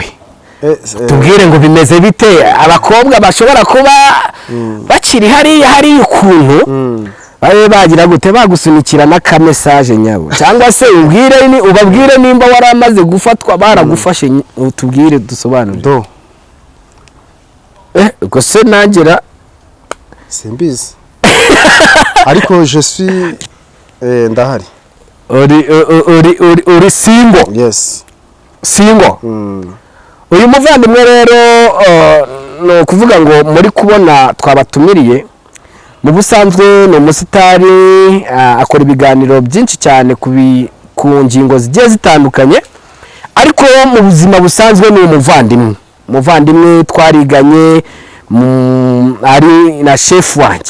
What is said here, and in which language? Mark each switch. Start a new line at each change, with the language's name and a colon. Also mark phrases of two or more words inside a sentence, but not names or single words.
Kinyarwanda: Tubwire ngo bimeze bite, abakobwa bashobora kuba bakiri hariya ukuntu babe bagira gute, bagusunikira n'aka message nyabo, cyangwa se ubabwire nimba waramaze gufatwa baragufashe, tubwire dusobanure. Ubwo se nangira simbizi ariko
French: je suis
Kinyarwanda: ndahari. Uri single? Yes. Single? Uyu muvandimwe rero no kuvuga ngo muri kubona twabatumiriye, mu busanzwe ni umusitari, akora ibiganiro byinshi cyane ku ngingo zigiye zitandukanye, ariko mu buzima busanzwe ni umuvandimwe twariganye, ari na chef wanjye.